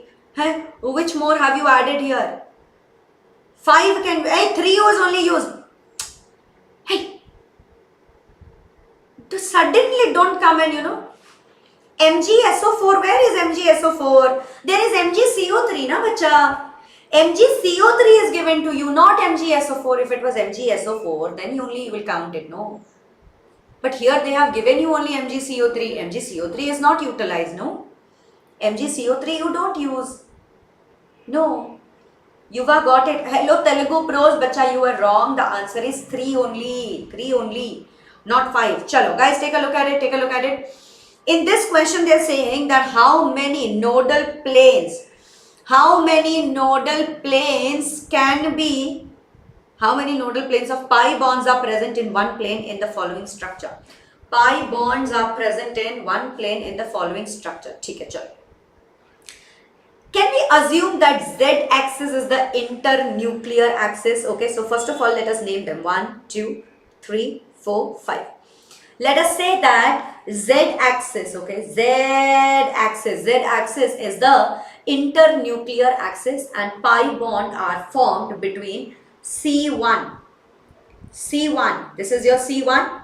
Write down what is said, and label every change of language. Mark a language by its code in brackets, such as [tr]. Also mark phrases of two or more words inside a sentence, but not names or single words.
[en] Hey, which more have you added here? 5 can be, hey, 3 was only used. Hey, suddenly don't come and MgSO4, where is MgSO4? There is MgCO3, [hi] न बच्चा. [en] MgCO3 is given to you, not MgSO4. If it was MgSO4, then you only will count it, no. But here they have given you only MgCO3. MgCO3 is not utilized, no. MgCO3 you don't use. No. Yuva got it. Hello Telugu pros, bacha, you are wrong. The answer is 3 only. 3 only. Not 5. Chalo, guys, take a look at it. In this question, they are saying that how many nodal planes can be, how many nodal planes of pi bonds are present in one plane in the following structure. Pi bonds are present in one plane in the following structure. [hi] ठीक है, चलो. [en] Can we assume that z-axis is the internuclear axis? Okay, so first of all, let us name them. 1, 2, 3, 4, 5. Let us say that z-axis, okay, z-axis is the internuclear axis and pi bond are formed between C1, this is your C1.